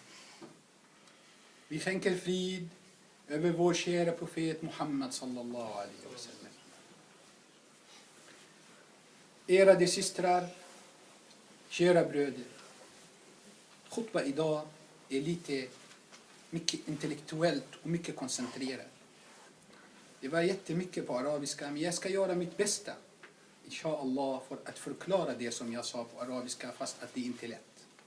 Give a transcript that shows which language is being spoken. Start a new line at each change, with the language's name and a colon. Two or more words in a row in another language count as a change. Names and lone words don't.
Swedish: Vi skänker frid över vår kära profet Muhammad
Arabic: صلى الله عليه وسلم.
Swedish: Ärade systrar, kära bröder. Khutba idag är lite mycket intellektuellt och mycket koncentrerat. Det var jättemycket på arabiska, men jag ska göra mitt bästa, inshallah, för att förklara det som jag sa på arabiska, fast att det inte är lätt.